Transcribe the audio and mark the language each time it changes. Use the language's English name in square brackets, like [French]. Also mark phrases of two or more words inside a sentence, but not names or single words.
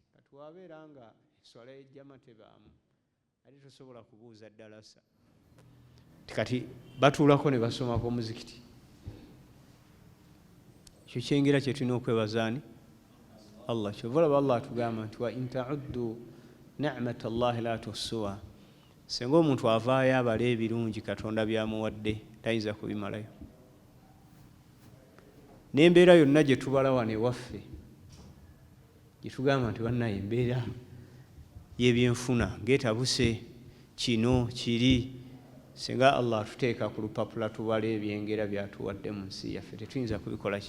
[Ganda] Kati wabeera nga eswala y'ejjama tebaamu ate tosobola kubuuza ddalasa kati batuulako ne basomako muzikiti. Ekyo kyengera kye tulina okwebazaani Allah. Kyova olaba Allah atugamba nti [Arabic] وإن تعدوا نعمة الله لا تحصوها. [Ganda] Senga omuntu avaayo abala ebirungi Katonda byamuwadde tayinza kubimalayo. N'embeera yonna gye tubala wano ewaffe gye tugamba nti bannaye embeera y'ebyenfuna ng'etabuse kino kiri, senga Allah atuteeka ku lupapula tubala ebyengera byatuwadde mu nsi yaffe tetuyinza kubikola ki?